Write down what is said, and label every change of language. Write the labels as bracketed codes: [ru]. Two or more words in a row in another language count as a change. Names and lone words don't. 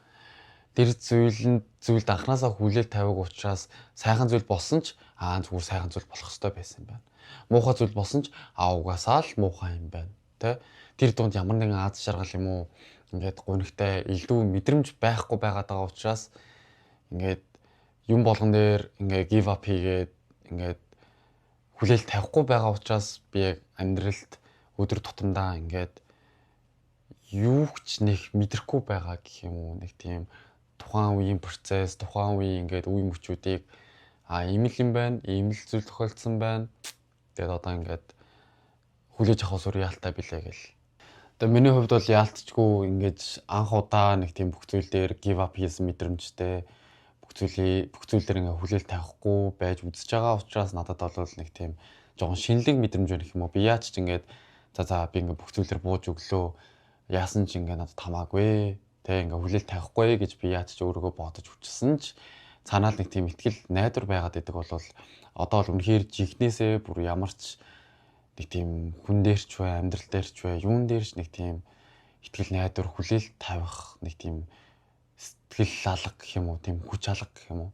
[mn] Тэр зүйлд анханасаа хүлээлт тавиаг учраас сайхан зүйл болсон ч зүгээр сайхан зүйл болох ёстой байсан юм байна. Муухай зүйл болсон ч угаасаа л муухай юм байна. Тэ? Тэр дунд ямар нэгэн аз жаргал юм уу ингээд гунигтай илүү мэдрэмж байхгүй байгаад байгаа учраас ингээд юм болгон дээр ингээд [en] give up [mn] хийгээд ингээд хүлээлт тавихгүй байгаа учраас би яг амьдралд өдөр тутамдаа ингээд юу ч нэг мэдрэхгүй байгаа гэх юм уу нэг тийм тухайн үеийн процесс, тухайн үеийн ингээд үе мөчүүдийг ийм л юм байна, ийм л зүйл тохиолдсон байна. Тэгээд одоо ингээд хүлээж авах суурь яалтаа билээ гэл. Тэгээд миний хувьд бол яалтчгүй ингээд анх удаа нэг тийм бүх зүйл дээр [en] give up [mn] хийсэн мэдрэмжтэй бүх зүйл дээр ингээд хүлээлт тавихгүй байж үзэж байгаа учраас надад бол нэг тийм жоохон шинэлэг мэдрэмж байна гэх юм уу. Би яаж ч ингээд за би ингээд бүх зүйл дээр бууж өглөө яасан ч ингээ надад тамаагүй те ингээ хүлээлт тавихгүй гэж би яаж ч өөрийгөө бодож хүчсэн ч цаанаа л нэг тийм ихтгэл найдвар байгаад идэг бол одоо л үнэхээр жигнэсээ бүр ямар ч нэг тийм хүн дээр ч бай амьдрал дээр ч бай юун дээр ч нэг тийм ихтгэл найдвар хүлээлт тавих нэг тийм сэтгэл алга гэх юм уу тийм хүч алга гэх юм уу.